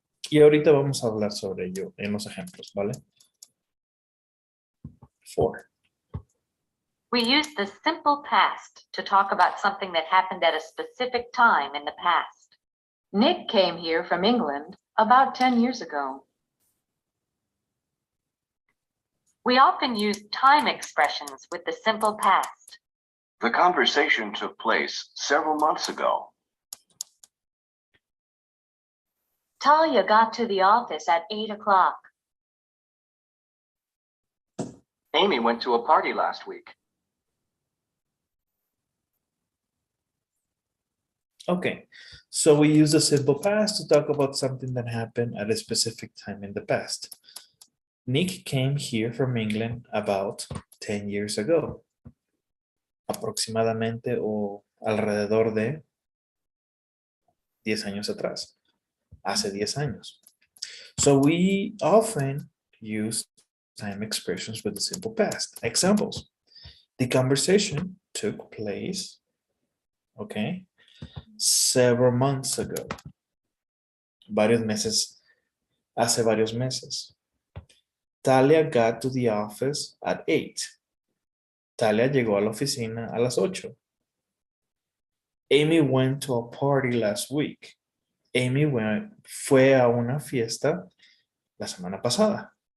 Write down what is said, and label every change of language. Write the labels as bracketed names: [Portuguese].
[Spanish] Y ahorita vamos a hablar sobre ello en los ejemplos, ¿vale? 4. [English] We use the simple past to talk about something that happened at a specific time in the past. Nick came here from England about 10 years ago. We often use time expressions with the simple past. The conversation took place several months ago. Talia got to the office at 8 o'clock. Amy went to a party last week. Okay, so we use the simple past to talk about something that happened at a specific time in the past. Nick came here from England about 10 years ago. [Spanish] Aproximadamente o alrededor de 10 años atrás. Hace 10 años. [English] So we often use time expressions with the simple past. Examples. The conversation took place, okay, several months ago. [Spanish] Varios meses, hace varios meses. [English] Talia got to the office at 8. [Spanish] Talia llegó a la oficina a las 8. [English] Amy went to a party last week. [Spanish] Amy fue a una fiesta la semana pasada.